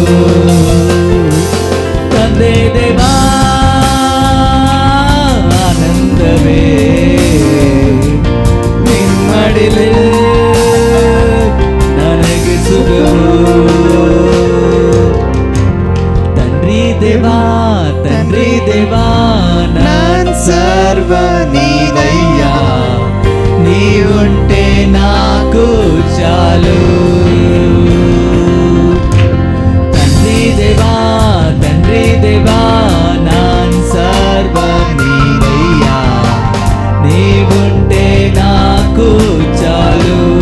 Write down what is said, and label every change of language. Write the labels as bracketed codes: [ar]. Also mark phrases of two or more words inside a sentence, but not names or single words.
[kn] ತಂದೆ ದೇವಾ ಆನಂದವೇ ನಿನ್ ಮಡಿಲಲ್ಲಿ ನನಗೆ ಸುಖವು. [te] తండ్రి దేవా తండ్రి దేవా నాన్ సర్వ నీనయ్య, నీవుంటే నాకు చాలు. తండ్రి దేవా నాన్ సర్వ నీవయ్యా, నీవుంటే నాకు చాలు.